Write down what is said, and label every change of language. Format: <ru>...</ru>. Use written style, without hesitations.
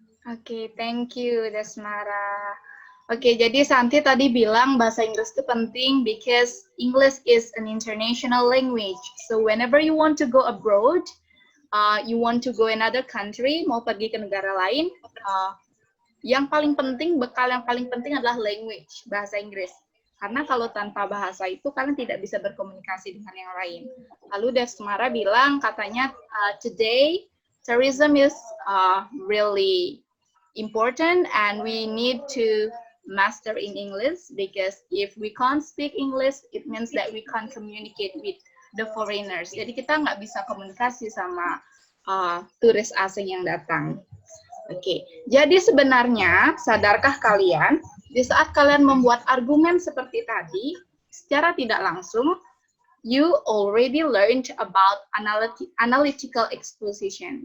<id>Oke,</id> <en>thank you,</en> <id>Desmara. Oke, jadi Santi tadi bilang bahasa Inggris itu penting</id> <en>because English is an international language. So whenever you want to go abroad, you want to go another country,</en> <id>mau pergi ke negara lain, yang paling penting, bekal yang paling penting adalah language, bahasa Inggris. Karena kalau tanpa bahasa itu kalian tidak bisa berkomunikasi dengan yang lain. Lalu Desmara bilang katanya</id> <en>today tourism is really important and we need to master in English because if we can't speak English, it means that we can't communicate with the foreigners.</en> <id>Jadi kita nggak bisa komunikasi sama turis asing yang datang. Oke, jadi sebenarnya sadarkah kalian di saat kalian membuat argumen seperti tadi, secara tidak langsung,</id> <en>you already learned about analytical exposition.</en>